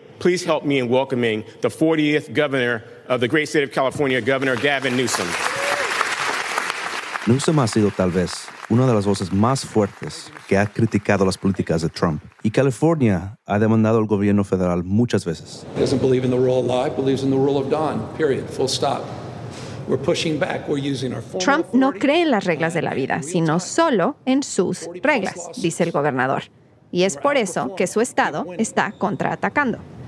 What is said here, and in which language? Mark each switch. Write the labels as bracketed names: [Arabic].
[English] Please help me in welcoming the 40th governor of the great state of California, Governor Gavin Newsom. [Spanish] Newsom ha sido tal vez una de las voces más fuertes que ha criticado las políticas de Trump. Y California ha demandado al gobierno federal muchas veces. [English] He doesn't believe in the rule of law, he believes in the rule of Don, period, full stop. We're pushing back. We're using our [Spanish] former Trump no cree en las reglas de la vida, sino solo en sus reglas, dice el gobernador. Y es por eso que su estado está contraatacando.